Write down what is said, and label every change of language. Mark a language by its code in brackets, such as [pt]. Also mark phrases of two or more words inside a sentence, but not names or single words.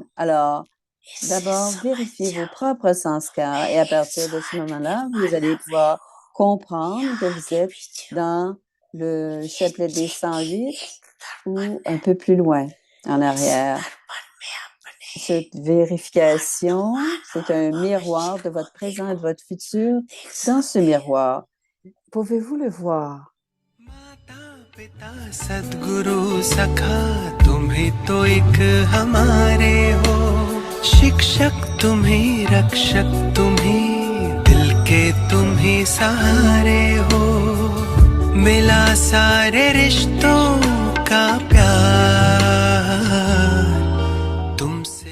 [fr] Alors, d'abord, vérifiez vos propres sanskars et à partir de ce moment-là, vous allez pouvoir comprendre que vous êtes dans le chapelet des 108 ou un peu plus loin en arrière. Cette vérification, c'est un miroir de votre présent et de votre futur. Dans ce miroir, pouvez-vous le voir? [hi] सद्गुरु सखा तुम्ही तो एक हमारे हो शिक्षक तुम्ही रक्षक तुम्ही दिल के तुम्ही सहारे हो मिला सारे रिश्तों का प्यार तुमसे